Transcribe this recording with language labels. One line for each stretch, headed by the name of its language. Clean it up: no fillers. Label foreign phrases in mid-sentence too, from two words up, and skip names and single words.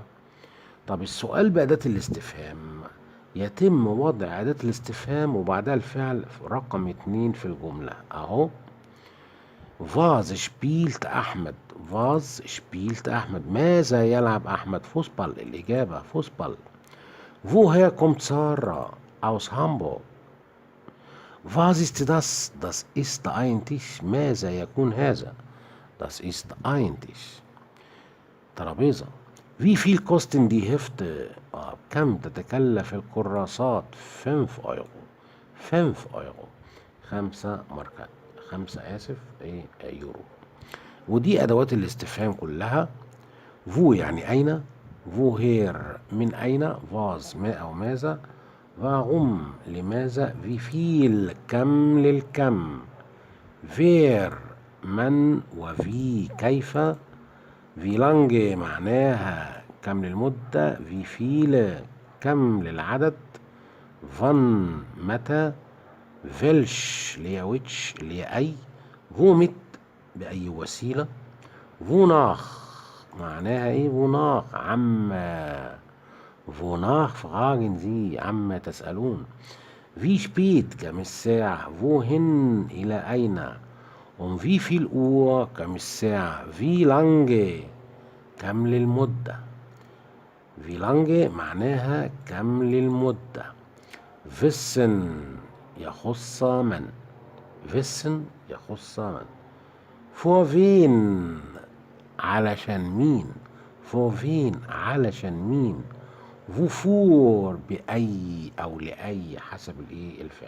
Arabic: طب السؤال بأداة الاستفهام، يتم وضع أداة الاستفهام وبعدها الفعل رقم 2 في الجملة أهو.
German: Was spielt Ahmad, Was spielt Ahmad,
Arabic: ماذا يلعب أحمد؟ فوسبال، الإجابة فوسبال.
German: Woher kommt Sarah? Aus Hamburg. Was ist das? Das ist ein Tisch.
Arabic: ماذا يكون هذا؟
German: Das ist ein Tisch.
Arabic: ترابيزة.
German: Wie viel kosten die Hefte?
Arabic: كم تتكلف الكراسات؟ 5 أورو. 5 أورو، 5 ماركات، 5 آسف يورو. ودي أدوات الاستفهام كلها. فو يعني أين، woher من أين، was ما أو ماذا، warum لماذا،
German: wie viel
Arabic: كم للكم، wer من، وفي كيف،
German: wie lange
Arabic: معناها كم للمدة،
German: wie viele
Arabic: كم للعدد، wann متى، welch اللي هي which اللي هي أي، womit بأي وسيلة، wonach معناها إيه،
German: wonach عما، wonach fragen Sie
Arabic: عما تسألون،
German: wie spät
Arabic: كم الساعة، wohin إلى أين،
German: wie viel Uhr
Arabic: كم الساعة،
German: wie lange
Arabic: كم للمدة،
German: wie lange
Arabic: معناها كم للمدة، wissen يخص من، wissen يخص من،
German: für wen
Arabic: علشان مين،
German: für wen
Arabic: علشان مين، wofür بأي أو لأي حسب الإيه الفعل.